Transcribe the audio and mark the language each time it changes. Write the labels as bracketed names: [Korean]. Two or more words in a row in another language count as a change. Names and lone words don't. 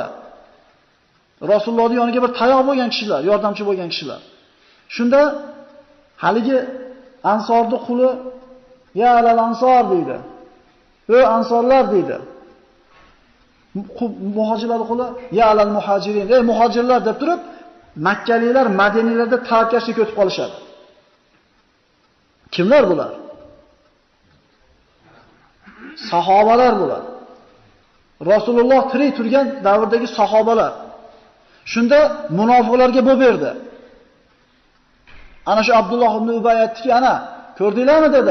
[Uzbek] Rasulullohning yoniga bir tayoq bo'lgan kishilar, yordamchi bo'lgan kishilar. Shunda haligi ansorning quli [Arabic] يا آل الأنصار [Uzbek] deydi. Ey ansorlar deydi. Muhojirlar quli [Arabic] يا آل المهاجرين. [Uzbek] Ey muhojirlar deb turib, Makkaliklar Madinalarda tavakkashlik o'tib qolishadi. Kimlar bular? Sahobalar bular. Rasululloh tirik turgan davrdagi sahobalar. Shunda munofiqlarga bo'p berdi. Ana shu Abdulloh ibn Ubay aytdiki, ana ko'rdinglarmi dedi.